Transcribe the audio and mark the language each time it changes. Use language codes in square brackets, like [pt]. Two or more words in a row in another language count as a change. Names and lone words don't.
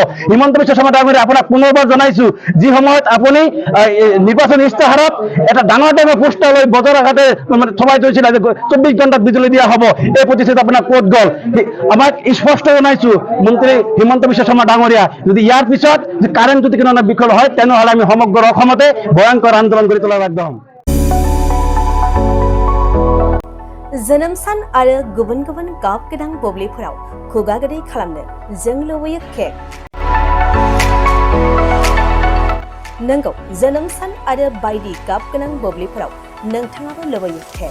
[as] হিমন্ত বিশ্ব শৰ্মা ডাঙৰীয়া আপোনাক পুনৰবাৰ জনাইছোঁ, যি সময়ত আপুনি নিৰ্বাচনী ইস্তাহাৰত এটা ডাঙৰ পোষ্টাৰ লৈ বজাৰ ঘাটে থমাই থৈছিলে যে 24 ঘণ্টাত বিজুলী দিয়া হ'ব, এই প্ৰতিশ্ৰুতি আপোনাৰ ক'ত গ'ল? আমাক স্পষ্ট জনাইছোঁ মন্ত্ৰী হিমন্ত বিশ্ব শৰ্মা ডাঙৰীয়া, যদি ইয়াৰ পিছত কাৰেণ্ট যদি কোনো বিকল হয়, তেনেহ'লে আমি সমগ্ৰ অসমতে ভয়ংকৰ আন্দোলন কৰি তোলাৰ বাধ্য হ'ম। [brx] जोनोम सान आरो गुबुन गुबुन गाब गोनां बुब्लिफोराव खुगा गोदै खालामनो जों लुबैयो केक। नंगौ, जोनोम सान आरो बायदि गाब गोनां बुब्लिफोराव नोंथाङाबो लुबैयो केक।